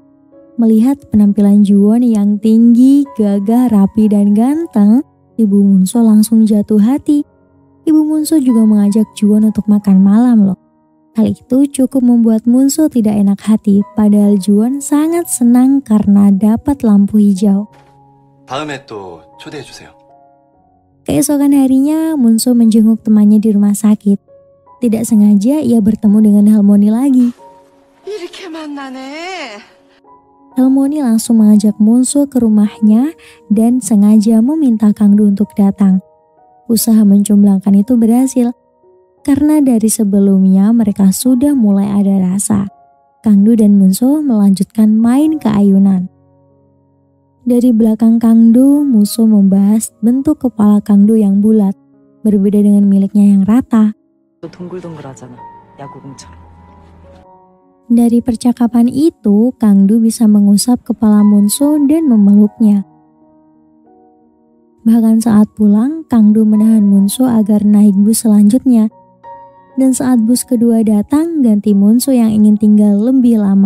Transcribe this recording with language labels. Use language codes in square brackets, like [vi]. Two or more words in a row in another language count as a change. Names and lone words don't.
[id] Melihat penampilan Juwon yang tinggi, gagah, rapi, dan ganteng, Ibu Munso langsung jatuh hati. Ibu Munso juga mengajak Juwon untuk makan malam loh. Hal itu cukup membuat Munso tidak enak hati, padahal Juwon sangat senang karena dapat lampu hijau. [ko] 다음에 또 초대해주세요. [id] Keesokan harinya, Munso menjenguk temannya di rumah sakit. Tidak sengaja ia bertemu dengan Halmoni lagi. [ko] 이렇게 만나네. [id] Halmoni langsung mengajak Munso ke rumahnya dan sengaja meminta Kang-do untuk datang. Usaha mencumblangkan itu berhasil karena dari sebelumnya mereka sudah mulai ada rasa. Kangdu dan Munso melanjutkan main ke ayunan. Dari belakang Kangdu, Munso membahas bentuk kepala Kangdu yang bulat, berbeda dengan miliknya yang rata. [ko] 동글동글하잖아, 야구공처럼. [id] Dari percakapan itu, Kangdu bisa mengusap kepala Munso dan memeluknya. Bahkan saat pulang, Kangdu menahan Munso agar naik bus selanjutnya. Dan saat bus kedua datang, ganti Munso yang ingin tinggal lebih lama.